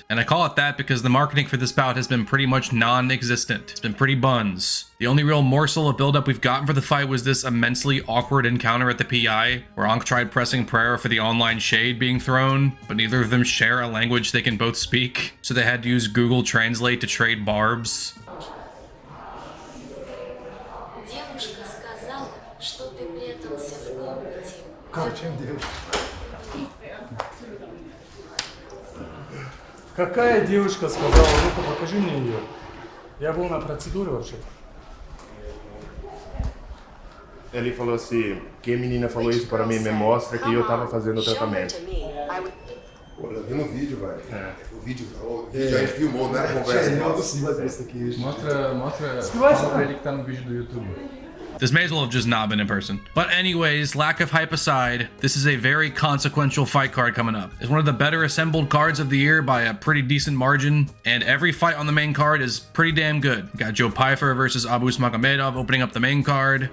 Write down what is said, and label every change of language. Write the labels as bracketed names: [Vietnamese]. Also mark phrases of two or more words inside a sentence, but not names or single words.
[English] And I call it that because the marketing for this bout has been pretty much non-existent. It's been pretty buns. The only real morsel of buildup we've gotten for the fight was this immensely awkward encounter at the PI, where Ankh tried pressing Pereira for the online shade being thrown, but neither of them share a language they can both speak, so they had to use Google Translate to trade barbs. [Russian] Какая девушка сказала? Ну-ка, покажи мне ее. Я был на процедуре вообще-то. [Portuguese] Ele falou assim, que a menina falou isso para mim me mostra que eu tava fazendo o tratamento. Pô, eu vi no vídeo, velho. É. O vídeo a gente filmou, não era conversa. Mostra pra ele que tá no vídeo do YouTube. [English] This may as well have just not been in person. But anyways, lack of hype aside, this is a very consequential fight card coming up. It's one of the better assembled cards of the year by a pretty decent margin, and every fight on the main card is pretty damn good. We got Joe Pfeiffer versus Abus Magomedov opening up the main card.